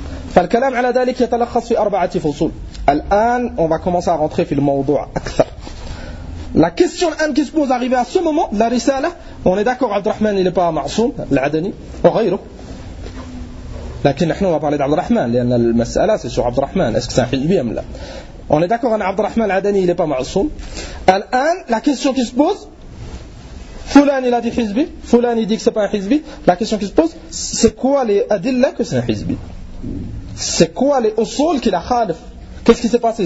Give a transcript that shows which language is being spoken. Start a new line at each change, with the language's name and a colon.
Arabic: فالكلام على ذلك يتلخص في أربعة فصول.
French: الآن on va commencer à rentrer
Arabic: في الموضوع
French: أكثر. La question الآن qui se pose arrivée à ce moment, la رسالة, on est d'accord, عبد الرحمن il n'est pas معصوم, العدني, وغيره.
Arabic: لكن نحن
French: on va parler d'عبد الرحمن,
Arabic: لأن المسألة
French: c'est sur عبد الرحمن, est-ce que c'est un حزبي
Arabic: أم لا.
French: On est d'accord, عبد الرحمن العدني il n'est pas معصوم. الآن la question qui se pose, فلان il a dit حزبي, فلان il dit que c'est pas un حزبي. La question qui se pose, c'est quoi les أدلة que c'est un حزبي. C'est quoi les usul qu'il a khalif? Qu'est-ce qui s'est passé?